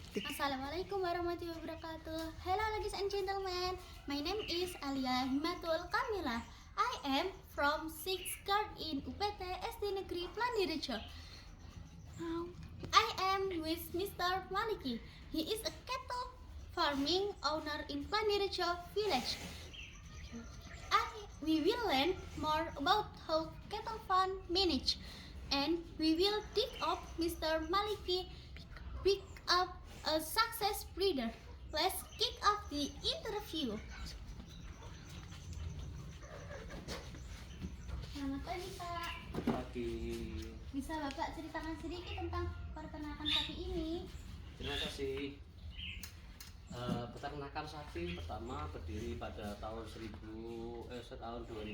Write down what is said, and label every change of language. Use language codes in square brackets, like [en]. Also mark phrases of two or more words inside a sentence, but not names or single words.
[ar] السلام عليكم ورحمة الله وبركاته. [en] Hello ladies and gentlemen, my name is Alia Himatul Kamila. I am from 6th grade in UPT SD Negeri Plandirejo. I am with Mr. Maliki. He is a cattle farming owner in Plandirejo village. We will learn more about how cattle farm manage, and we will dig up Mr. Maliki pick up a success breeder. Let's kick off the interview. [id] Selamat pagi Pak. Pagi. Bisa Bapak ceritakan sedikit tentang peternakan sapi ini? Terima kasih. Peternakan sapi pertama berdiri pada tahun 2010.